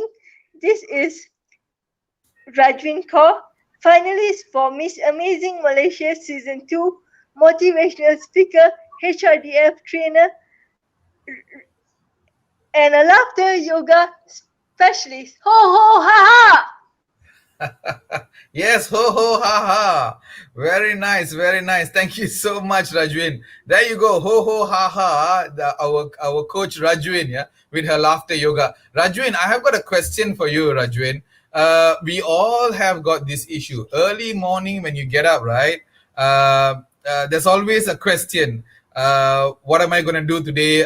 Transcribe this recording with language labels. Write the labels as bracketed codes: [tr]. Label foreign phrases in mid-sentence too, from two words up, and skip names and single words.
[en] This is Rajvin Kaur, finalist for Miss Amazing Malaysia Season 2, motivational speaker, HRDF trainer, and a laughter yoga specialist. Ho ho ha ha! Yes, ho ho ha ha. Very nice, very nice. Thank you so much, Rajwin. There you go, ho ho ha ha. Our coach Rajwin, yeah, with her laughter yoga. Rajwin, I have got a question for you, Rajwin. We all have got this issue. Early morning when you get up, right? There's always a question. What am I going to do today?